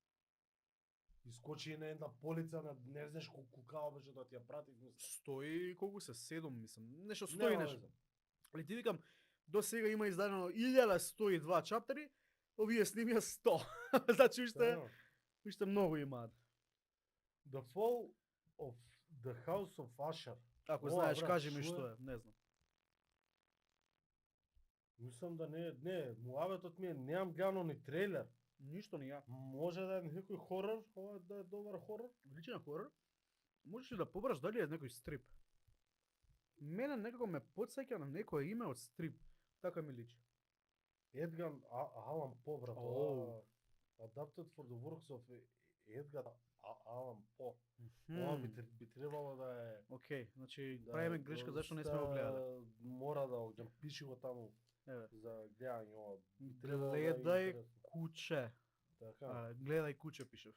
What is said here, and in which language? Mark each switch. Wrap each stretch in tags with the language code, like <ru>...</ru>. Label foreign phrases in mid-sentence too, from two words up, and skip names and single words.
<mk>Искочи на една полица на не знаеш колку као беше да ти ја пратив, мислам. 100 и колку се 7 мислам. Нешто 100 и Нема нешто. веза. Али ти викам, до сега има издадено 1102 чаптери, овие снимија 100. Значи уште многу имаат. The Fall of the House of Usher. Ако Ова, знаеш, брат, кажи ми шо што е? е, не знам. Мислам да не, муабетот ми е, немам гледано ни трейлер. Ништо не ја. Може да е некој хорор, ова да е добар хорор. Личи на хорор. Можеш ли да побраш дали е некој стрип? Мене некако ме потсеќа на некое име од стрип. Така ми личи. Едгар Алан По, брат. Оу.</mk> <en>Adapted for the works of Едгар Алан По.</en> <mk>Ова би требало да е... Океј, значи да правиме е грешка зашто не сме го гледале. доста- Мора да го пиши го таму Еве. за гледање ова. Би требало да е Гледај интересно. куче. Така. Гледај куче пишев.</mk>